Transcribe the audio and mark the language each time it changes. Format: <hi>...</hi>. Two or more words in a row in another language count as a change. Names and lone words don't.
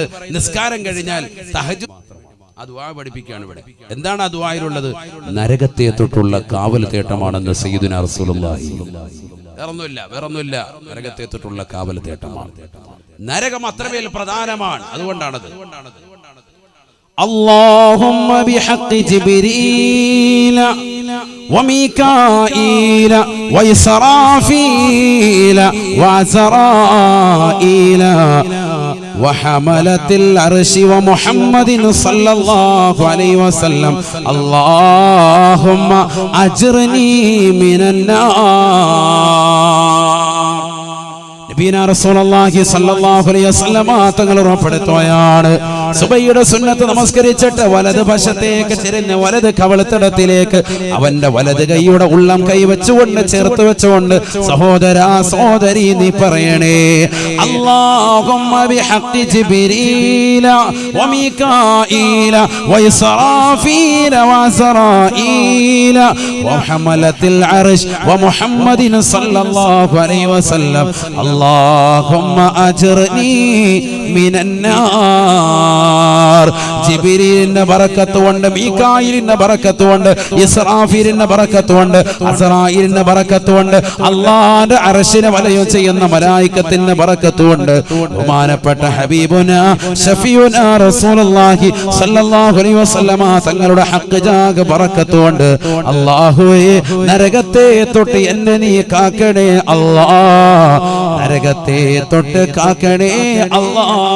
<ml>നിസ്കാരം കഴിഞ്ഞാൽ തഹജ്ജുദ് ആ ദുആ പഠിപ്പിക്കുകയാണ് ഇവിടെ. എന്താണ് ആ ദുആയിലുള്ളത്? നരകത്തെ തൊട്ടുള്ള കാവൽ തേട്ടമാണെന്ന്</ml> <ar>سيدنا رسول الله.</ar> <ml>വേറൊന്നുമില്ല. നരകത്തെ തൊട്ടുള്ള കാവൽ തേട്ടമാണ്. നരകം അത്രമേൽ പ്രധാനമാണ്. അതുകൊണ്ടാണത്.</ml> <ar>اللهم بحق جبريل وميكائيل وإسرافيل وعزرائيل وحملة العرش ومحمد صلى الله عليه وسلم اللهم أجرني من النار. نبينا رسول الله صلى الله عليه وسلم</ar> <ml>തങ്ങൾ ഉറപ്പെടുത്തുകയാണ്, സുബഹിയുടെ സുന്നത്ത് നമസ്കരിച്ചിട്ട് വലത് വശത്തേക്ക് ചെരിഞ്ഞ് വലത് കവളത്തിടത്തിലേക്ക് അവന്റെ വലത് കൈയുടെ ഉള്ളം കൈ വെച്ചുകൊണ്ട് ചേർത്ത് വെച്ചുകൊണ്ട് സഹോദരാ സഹോദരി നീ പറയണേ,</ml> <ar>اللهم بحق جبريل وميكائيل وإسرافيل وعزرائيل وحملة العرش ومحمد صلى الله عليه وسلم اللهم أجرني من النار.</ar> <ml>ജിബ്രീലിന്റെ ബറക്കത്ത് കൊണ്ട്, മീകായിലിന്റെ ബറക്കത്ത് കൊണ്ട്, ഇസ്രാഫീലിന്റെ ബറക്കത്ത് കൊണ്ട്, അസ്റായീലിന്റെ ബറക്കത്ത് കൊണ്ട്, അല്ലാഹുവിന്റെ അർശിനെ വലയം ചെയ്യുന്ന മലായികത്തിന്റെ ബറക്കത്ത് കൊണ്ട്, ബഹുമാനപ്പെട്ട</ml> <ar>حبيبنا شفيعنا رسول الله صلى الله عليه وسلم</ar> <ml>തങ്ങളുടെ ഹഖ് ജാഗ ബറക്കത്ത് കൊണ്ട് അല്ലാഹുവേ നരകത്തെ തൊട്ട് എന്നെ നീ കാക്കണേ അല്ലാഹ്, നരകത്തെ തൊട്ട് കാക്കണേ അല്ലാഹ്.</ml>